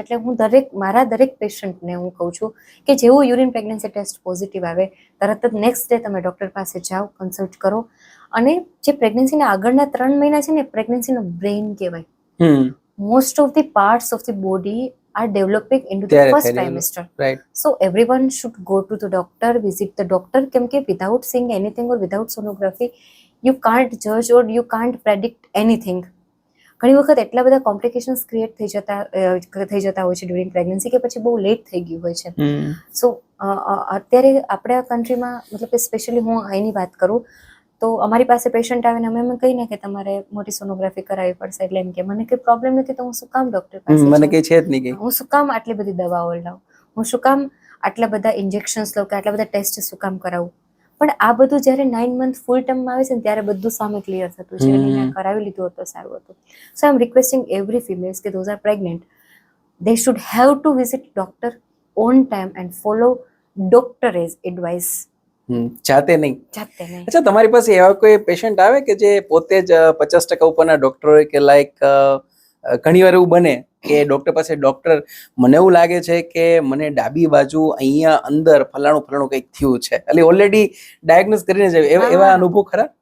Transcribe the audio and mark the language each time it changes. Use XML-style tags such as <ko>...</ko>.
<gu>એટલે હું મારા દરેક પેશન્ટને હું કહું છું કે જેવું યુરિન પ્રેગ્નન્સી ટેસ્ટ પોઝિટિવ આવે તરત જ નેક્સ્ટ ડે તમે ડૉક્ટર પાસે જાઓ, કન્સલ્ટ કરો. અને જે પ્રેગ્નન્સીના આગળના 3 મહિના છે ને, પ્રેગ્નન્સીનો બ્રેઇન કહેવાય.</gu> <en>Most of the parts of the body are developing into the first trimester. Right. So everyone should go to the doctor, visit the doctor, કેમકે without seeing anything or without sonography you can't judge or you can't predict anything.</en> <gu>ઘણી વખત એટલા બધા complications create થઈ જતા હોય છે during pregnancy કે પછી બહુ લેટ થઈ ગયું હોય છે. સો અત્યારે આપણા કન્ટ્રીમાં, મતલબ કે સ્પેશિયલી હું અહીંની વાત કરું તો અમારી પાસે પેશન્ટ આવે ને અમે એમ કહીને કે તમારે મોટી સોનોગ્રાફી કરાવવી પડશે, એટલે એમ કે મને કંઈ પ્રોબ્લેમ નથી તો હું શું કામ ડૉક્ટર પાસે મને કંઈ છે જ નહીં, હું શું કામ આટલી બધી દવાઓ લઉં, હું શું કામ આટલા બધા ઇન્જેક્શન્સ લઉં કે આટલા બધા ટેસ્ટ શું કામ કરાવું. પણ આ બધું જ્યારે 9 મંથ ફૂલ ટર્મમાં આવે છે ને ત્યારે બધું સામે ક્લિયર થતું છે, એટલે મેં કરાવી લીધું હતું, સારું હતું.</gu> <en>So I am requesting every females કે those are pregnant, they should have to visit doctor on time and follow doctor as advice.</en> <gu>જાતે નહીં. અચ્છા, તમારી પાસે એવા કોઈ પેશન્ટ આવે કે જે પોતે જ 50% ઉપરના ડોક્ટર હોય, કે લાઈક ઘણી વાર એવું બને કે ડોક્ટર પાસે મને એવું લાગે છે કે મને ડાબી બાજુ અહીંયા અંદર ફલાણું કંઈક થયું છે, એટલે ઓલરેડી ડાયગ્નોઝ કરીને જ એવા અનુભવ ખરા?</gu>